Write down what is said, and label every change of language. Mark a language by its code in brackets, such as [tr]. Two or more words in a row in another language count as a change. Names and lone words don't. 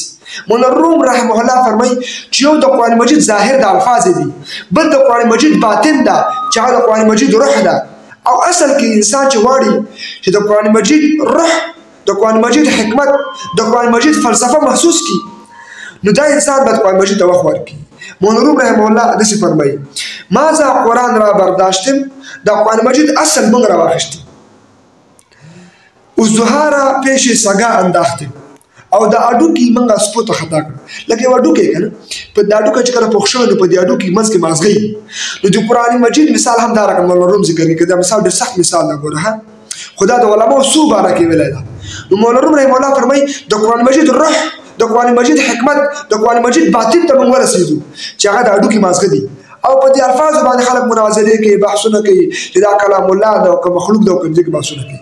[ps] مولانا روم رحمه الله فرمایي چې یو د قرآن مجید ظاهر د الفاظ دي، بل د قرآن مجید باطن ده چې هغه د قرآن مجید روح ده. او اصل کې انسان چې غواړي چې د قرآن مجید روح، د قرآن مجید حکمت، د قرآن مجید فلسفه محسوس کی نو دا انسان باید قرآن مجید ته وخت ورکړي. مولانا روم رحمه الله داسې فرمایي [fa] ما ذا قرآن را برداشتم، [ps] دا قرآن مجید اصل موږ راواخیستیم، [fa] اوزدوها را پیش سگا انداختیم [ps] او دا هډوکي موږ سپو ته خطا کړه. لکه یو هډوکی که نه، په دا هډوکی چې کله پوخ شوی نو په دې هډوکي منځ کې مازغی. نو د قرآن مجید مثال هم دا رقم مولانا روم ذکر کوي. دا مثال ډېر سخت مثال ده ګوره، خو دا د علماو څو باره کې ویلی ده. نو مولانا روم رحمه الله فرمایي د قرآن مجید روح، د قرآن مجید حکمت، د قرآن مجید باطن ته موږ ورسېدو چې هغه د هډوکي مازغه دي او په دې الفاظو باندې خلک مناظرې کوي، بحثونه کوي چې دا کلام الله ده او که مخلوق ده او که دې بحثونه کوي.